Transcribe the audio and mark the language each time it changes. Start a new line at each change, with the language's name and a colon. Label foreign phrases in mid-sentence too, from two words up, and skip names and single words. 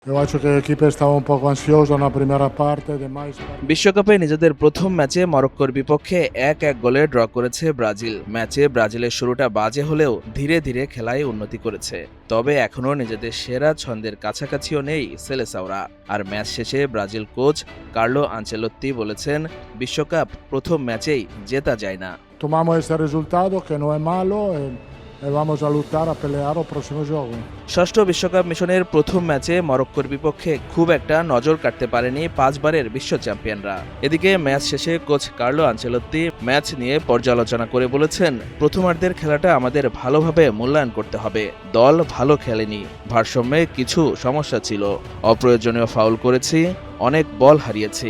Bangla: বিশ্বকাপে নিজেদের প্রথম ম্যাচে মরক্কোর বিপক্ষে ১-১ গোলে ড্র করেছে ব্রাজিল। ম্যাচে ব্রাজিলের শুরুটা বাজে হলেও ধীরে ধীরে খেলায় উন্নতি করেছে। তবে এখনও নিজেদের সেরা ছন্দের কাছাকাছিও নেই সেলেসাওরা। আর ম্যাচ শেষে ব্রাজিল কোচ কার্লো আনচেলোত্তি বলেছেন, বিশ্বকাপ প্রথম ম্যাচেই জেতা যায় না।
Spanish: Tomamos ese resultado que no es malo y vamos a luchar a pelear el próximo juego.
Bangla: ষষ্ঠ বিশ্বকাপ মিশনের প্রথম ম্যাচে মরক্কোর বিপক্ষে খুব একটা নজর কাটতে পারেনি ৫ বারের বিশ্ব চ্যাম্পিয়নরা। এদিকে ম্যাচ শেষে কোচ কার্লো আনচেলোত্তি ম্যাচ নিয়ে পর্যালোচনা করে বলেছেন, প্রথমার্ধের খেলাটা আমাদের ভালোভাবে মূল্যায়ন করতে হবে। দল ভালো খেলেনি, ভারসাম্যে কিছু সমস্যা ছিল, অপ্রয়োজনীয় ফাউল করেছি, অনেক বল হারিয়েছি।